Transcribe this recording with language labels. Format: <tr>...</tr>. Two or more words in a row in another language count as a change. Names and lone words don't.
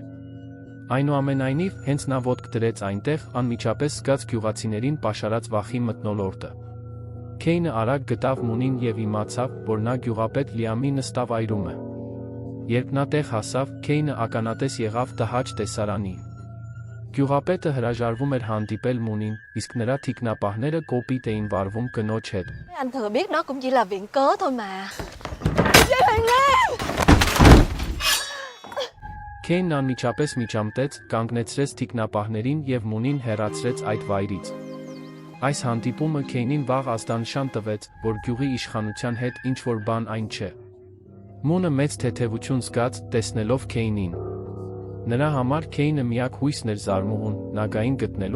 <hy>Այնուամենայնիվ, հենց նա ոտք դրեց այնտեղ, անմիջապես զգաց գյուղացիներին պաշարած վախի մթնոլորտը։ Քեյնը արագ գտավ Մունին և իմացավ, որ նա գյուղապետ Լիամի նստավայրում է։ Երբ նա տեղ հասավ, Քեյնը ականատես եղավ տհաճ տեսարանի։ Գյուղապետը հրաժարվում էր հանդիպել Մունին, իսկ նրա թիկնապահները կոպիտ էին վարվում կնոջ հետ։</hy> <vi>Anh thừa biết đó cũng chỉ là viện cớ thôi mà.</vi> <hy>Քեյնն անմիջապես միջամտեց, կանգնեցրեց թիկնապահներին և Մունին հեռացրեց այդ վայրից։ Այս հանդիպումը Քեյնին վաղ ազդանշան տվեց, որ գյուղի իշխանության հետ ինչ-որ բան այն չէ։ Մունը մեծ թեթևություն զգաց, տեսնելով Քեյնին։ Նրա համար Քեյնը միակ հույսն էր զարմուհուն, Նագային գտնելու</hy>